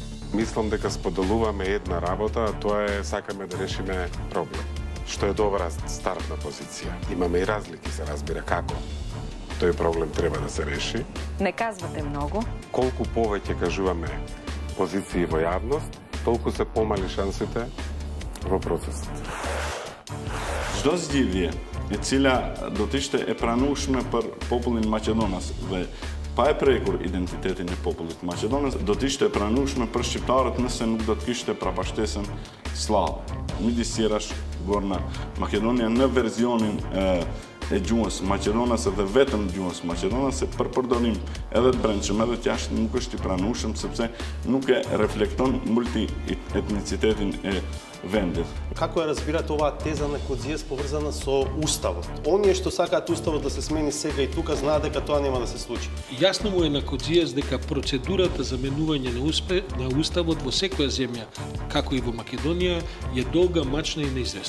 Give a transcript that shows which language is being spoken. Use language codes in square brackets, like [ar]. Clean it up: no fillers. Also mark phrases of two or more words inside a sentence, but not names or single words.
[mk] Мислам дека споделуваме една работа, а тоа е сакаме да решиме проблем. Што е добра стартна позиција. Имаме и разлики, се разбира како тој проблем треба да се реши. Не казвате многу. Колку повеќе кажуваме позиции во јавност, толку се помали шансите во процесот. [sq] Çdo zgjidhje e cila do të ishte e pranueshme për popullin maqedonas dhe pa e prekur identitetin e popullit maqedonas, do të ishte e pranueshme për shqiptarët nëse nuk do të kishte prapashtesën slave. Midis tjerash, Gorna Makedonia në verzionin e gjuhës maqedonase dhe vetëm gjuhës maqedonase për përdorim edhe të brendshëm edhe të jashtëm nuk është i pranueshëm sepse nuk e reflekton multietnicitetin e vendit. [mk] Како ја разбирате оваа теза на Коdzies поврзана со уставот? Оние што сакаат уставот да се смени сега и тука знаат дека тоа нема да се случи. Јасно му е на Коdzies дека процедурата за менување на уставот во секоја земја, како и во Македонија, е долга, мачна и неизвестна.